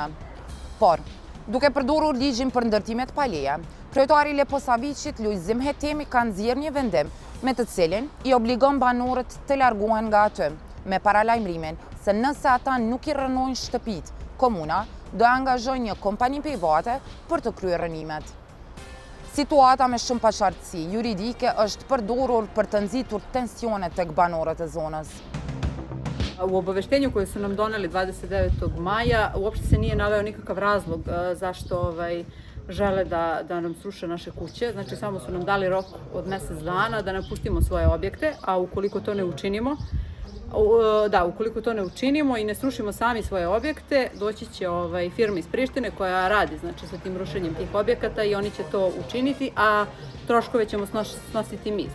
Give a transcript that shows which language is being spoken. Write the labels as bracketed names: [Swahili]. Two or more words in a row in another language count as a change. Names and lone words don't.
[Albanian] Por, duke përdorur ligjin për ndërtimet pa leje, kryetari i Leposaviçit Lujzim Hetemi ka nxjerrë një vendim me të cilin i obligon banorët të largohen nga aty, me paralajmërimin se nëse ata nuk i rënojnë shtëpit, komuna do angazhojë një kompani private për të kryer rënimet. Situata me shumë paqartësi juridike është përdorur për të nxitur tensione tek banorët e zonës. [Serbian] U obaveštenju koje su nam doneli 29. maja uopšte se nije naveo nikakav razlog zašto žele da nam sruše naše kuće. Znači, samo su nam dali rok od mjesec dana da napustimo svoje objekte, a ukoliko to ne učinimo, ukoliko to ne učinimo i ne srušimo sami svoje objekte, doći će firma iz Prištine koja radi, znači, sa tim rušenjem tih objekata i oni će to učiniti, a troškove ćemo snositi mi.